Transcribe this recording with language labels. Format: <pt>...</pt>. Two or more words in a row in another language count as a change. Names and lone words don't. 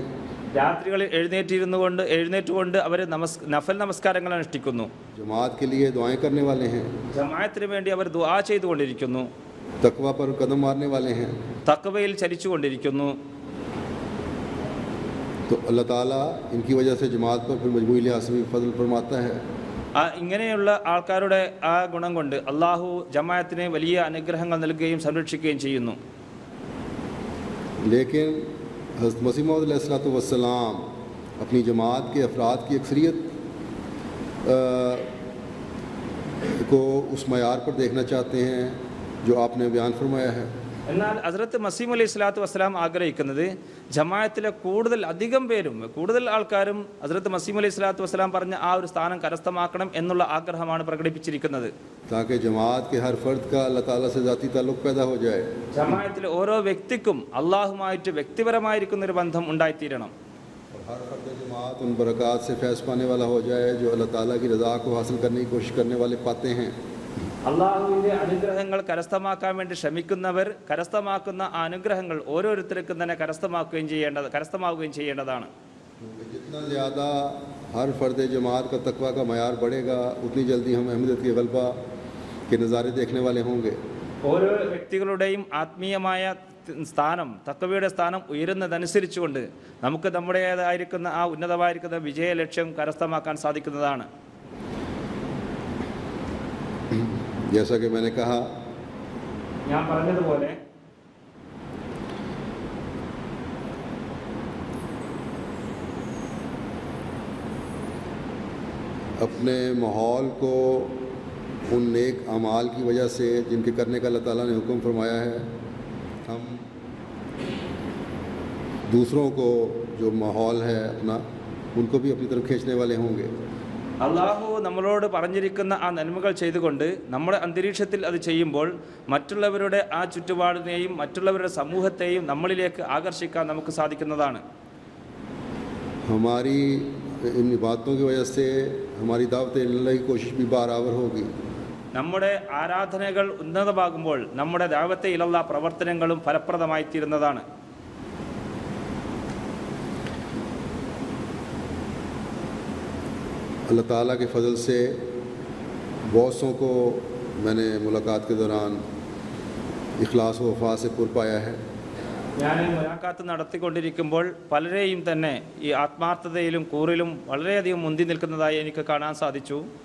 <ml>രാത്രികളിൽ എഴുന്നേറ്റുകൊണ്ട് അവർ നഫൽ നമസ്കാരങ്ങൾ അനുഷ്ഠിക്കുന്നു.</ml> <ur>جماعت کے لیے دعائیں کرنے والے ہیں.</ur> <ml>ജമാഅത്തിന് വേണ്ടി അവർ ദുആ ചെയ്തുകൊണ്ടിരിക്കുന്നു.</ml> <ur>تقویٰ پر قدم مارنے والے ہیں.</ur> <ml>തഖ്വയിൽ ചലിച്ചുകൊണ്ടിരിക്കുന്നു.</ml> <ur>تو اللہ تعالیٰ ان کی وجہ سے جماعت پر پھر مجموعی لحاظ سے بھی فضل فرماتا ہے.</ur> <ml>ഇങ്ങനെയുള്ള ആൾക്കാരുടെ ആ ഗുണം കൊണ്ട് അള്ളാഹു ജമാഅത്തിന് വലിയ അനുഗ്രഹങ്ങൾ നൽകുകയും സംരക്ഷിക്കുകയും ചെയ്യുന്നു.</ml> <ur>لیکن حضرت مسیح موعود علیہ السلام اپنی جماعت کے افراد کی اکثریت کو اس معیار پر دیکھنا چاہتے ہیں جو آپ نے بیان فرمایا ہے.</ur> <ml>എന്നാൽ ഹസ്രത്ത് മസീഹ് അലൈഹി സ്വലാത്തു വസ്സലാം ആഗ്രഹിക്കുന്നത് ജമാഅത്തിലെ കൂടുതൽ ആൾക്കാരും ഹസ്രത്ത് മസീഹ് അലൈഹി സ്വലാത്തു വസ്സലാം പറഞ്ഞ ആ ഒരു സ്ഥാനം കരസ്ഥമാക്കണം എന്നുള്ള ആഗ്രഹമാണ് പ്രകടിപ്പിച്ചിരിക്കുന്നത്.</ml> <ur>تاکہ جماعت کے ہر فرد کا اللہ تعالیٰ سے ذاتی تعلق پیدا ہو جائے.</ur> <ml>ജമാഅത്തിലെ ഓരോ വ്യക്തിക്കും അള്ളാഹുമായിട്ട് വ്യക്തിപരമായിരിക്കുന്ന ഒരു ബന്ധം ഉണ്ടായിത്തീരണം.</ml> <ur>اور ہر فرد جماعت ان برکات سے فیض پانے والا ہو جائے جو اللہ تعالیٰ کی رضا کو حاصل کرنے کی کوشش کرنے والے پاتے ہیں.</ur> <ml>അള്ളാഹുവിൻ്റെ അനുഗ്രഹങ്ങൾ കരസ്ഥമാക്കാൻ വേണ്ടി ശ്രമിക്കുന്നവർ കരസ്ഥമാക്കുന്ന ആ അനുഗ്രഹങ്ങൾ ഓരോരുത്തർക്കും തന്നെ കരസ്ഥമാവുകയും ചെയ്യേണ്ടതാണ്.</ml> <ur>جتنا زیادہ ہر فرد جماعت کا تقویٰ کا معیار بڑھے گا اتنی جلدی ہم احمدیت کے غلبہ کے نظارے دیکھنے والے ہوں گے.</ur> <ml>ഓരോ വ്യക്തികളുടെയും ആത്മീയമായ സ്ഥാനം, തഖ്വയുടെ സ്ഥാനം ഉയരുന്നതനുസരിച്ചുകൊണ്ട് നമുക്ക് നമ്മുടേതായിരിക്കുന്ന ആ ഉന്നതമായിരിക്കുന്ന വിജയ ലക്ഷ്യം കരസ്ഥമാക്കാൻ സാധിക്കുന്നതാണ്.</ml> <ur>جیسا کہ میں نے کہا,</ur> <ml>ഞാൻ പറഞ്ഞതുപോലെ</ml> <ur>اپنے ماحول کو ان نیک اعمال کی وجہ سے جن کے کرنے کا اللہ تعالیٰ نے حکم فرمایا ہے، ہم دوسروں کو جو ماحول ہے اپنا ان کو بھی اپنی طرف کھینچنے والے ہوں گے.</ur> <ml>അള്ളാഹു നമ്മളോട് പറഞ്ഞിരിക്കുന്ന ആ നന്മകൾ ചെയ്തുകൊണ്ട് നമ്മുടെ അന്തരീക്ഷത്തിൽ അത് ചെയ്യുമ്പോൾ മറ്റുള്ളവരുടെ ആ ചുറ്റുപാടിനെയും മറ്റുള്ളവരുടെ സമൂഹത്തെയും നമ്മളിലേക്ക് ആകർഷിക്കാൻ നമുക്ക് സാധിക്കുന്നതാണ്.</ml> <ur>ہماری ان باتوں کی وجہ سے ہماری دعوت الی اللہ کی کوشش بھی برابر ہوگی.</ur> <ml>നമ്മുടെ ആരാധനകൾ ഉന്നതമാകുമ്പോൾ നമ്മുടെ ദഅവത്തെ ഇലല്ലാഹ് പ്രവർത്തനങ്ങളും ഫലപ്രദമായി തീരുന്നതാണ്.</ml> <ur>اللہ تعالیٰ کے فضل سے بہتوں کو میں نے ملاقات کے دوران اخلاص و وفا سے پُر پایا ہے.</ur> <ml>ഞാൻ മുലാഖാത്ത് നടത്തിക്കൊണ്ടിരിക്കുമ്പോൾ പലരെയും തന്നെ ഈ ആത്മാർത്ഥതയിലും കൂറിലും വളരെയധികം മുന്തി നിൽക്കുന്നതായി എനിക്ക് കാണാൻ സാധിച്ചു.</ml>